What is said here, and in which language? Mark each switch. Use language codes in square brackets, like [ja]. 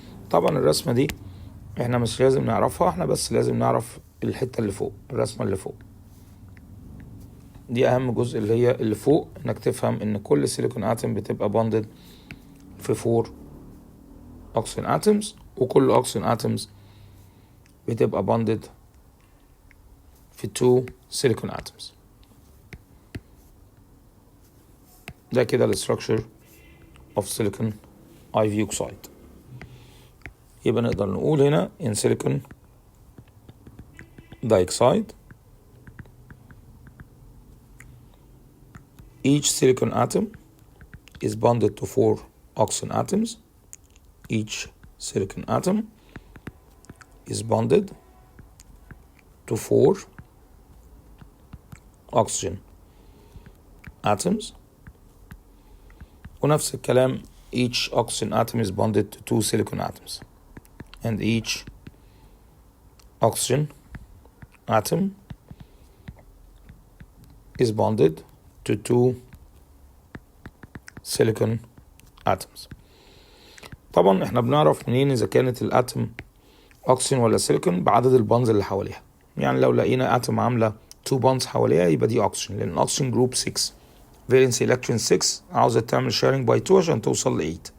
[ar] طبعا الرسمة دي احنا مش لازم نعرفها، احنا بس لازم نعرف الحتة اللي فوق، الرسمة اللي فوق دي أهم جزء، اللي هي اللي فوق، إنك تفهم إن كل سيليكون اتوم بتبقى bonded في 4 أكسجين اتومز، وكل أكسجين اتومز [en] بتبقى bonded في 2 silicon atoms. [ar] ده كده الستراكشر [en] of silicon IV oxide. [ar] يبقى نقدر نقول هنا [en] in silicon dioxide each silicon atom is bonded to 4 oxygen atoms. Each silicon atom is bonded to 4 oxygen atoms. [ar] ونفس الكلام [en] each oxygen atom is bonded to 2 silicon atoms, and each oxygen atom is bonded to 2 silicon atoms. [ar] طبعا احنا بنعرف منين اذا كانت الاتم اوكسجين ولا سيليكون بعدد البونز اللي حواليها. يعني لو لقينا اتم عامله 2 بونز حواليها يبقى دي اوكسجين، لان الاوكسجين جروب 6 فالنسي الكترون 6 عاوزه تعمل شيرنج باي 2 عشان توصل ل 8.